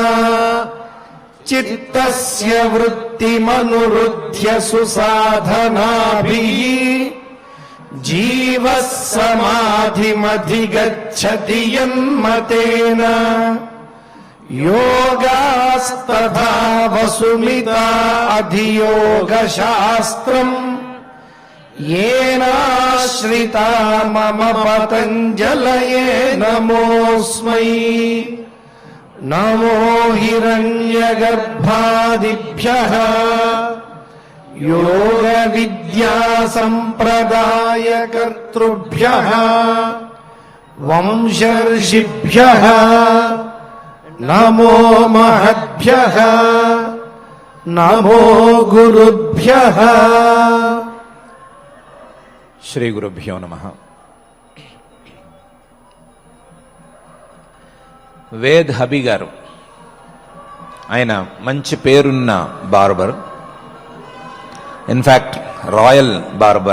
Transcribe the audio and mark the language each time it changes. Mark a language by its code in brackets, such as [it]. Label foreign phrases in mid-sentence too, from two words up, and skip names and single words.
[sa] చిత్తస్య వృత్తిమనురుధ్య సుసాధనాభిః జీవః సమాధిమధిగచ్చతి యన్మతేన. యోగాస్తథా వసుమితా అధియోగశాస్త్రం येनाश्रिता मम पतञ्जलये नमोऽस्मै. नमो हिरण्यगर्भादिभ्यः योगविद्यासम्प्रदायकर्तृभ्यः वंशर्षिभ्यः नमो महद्भ्यः. नमो गुरुभ्यः. శ్రీ గురుభ్యో నమః. [te] వేద్ హబీ గారు, ఆయన మంచి పేరున్న బార్బర్, [en] in fact royal barber.